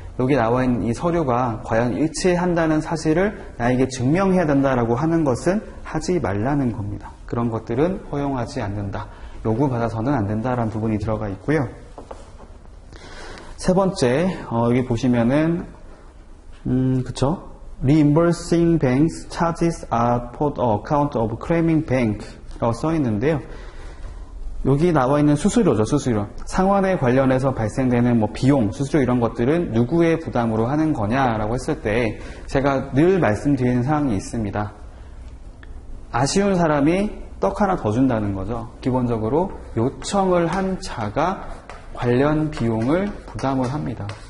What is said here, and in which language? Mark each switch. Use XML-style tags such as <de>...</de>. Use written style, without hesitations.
<ko>여기 나와 있는 이 서류가 과연 일치한다는 사실을 나에게 증명해야 된다라고 하는 것은 하지 말라는 겁니다. 그런 것들은 허용하지 않는다. 요구받아서는 안 된다라는 부분이 들어가 있고요. 세 번째, 여기 보시면은, 그쵸?</ko> <en>Reimbursing banks charges are for the account of claiming bank</en> <ko>라고 써 있는데요. 여기 나와 있는 수수료죠, 수수료. 상환에 관련해서 발생되는 뭐 비용, 수수료 이런 것들은 누구의 부담으로 하는 거냐라고 했을 때 제가 늘 말씀드리는 사항이 있습니다. 아쉬운 사람이 떡 하나 더 준다는 거죠. 기본적으로 요청을 한 자가 관련 비용을 부담을 합니다.</ko>